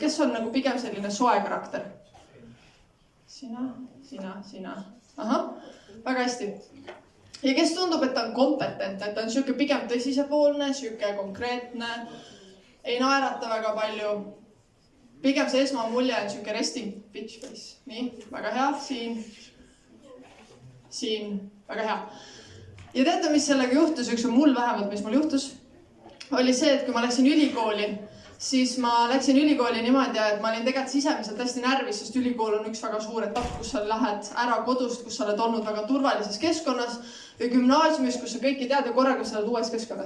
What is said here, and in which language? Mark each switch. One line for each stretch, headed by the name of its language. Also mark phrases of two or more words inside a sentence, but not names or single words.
Estonian: Kes on nagu pigem selline soe karakter? Sina. Ahah, väga hästi. Ja kes tundub, et ta on kompetent, et ta on siuke pigem tõsisepoolne, siuke konkreetne, ei naerata väga palju. Pigem see esmamulje on siuke
English: resting bitch face.
Estonian: Nii, väga hea. Siin, väga hea. Ja teate, mis sellega juhtus, üks on mul vähemalt, mis mul juhtus, oli see, et kui ma läksin ülikooli, siis ma läksin ülikooli niimoodi, et ma olin tegelikult sisemiselt hästi närvis, sest ülikool on üks väga suur etapp, kus sa lähed ära kodust, kus sa oled olnud väga turvalises keskkonnas või gümnaasiumis, kus sa kõiki tead ja korraga sa oled uues keskkonnas.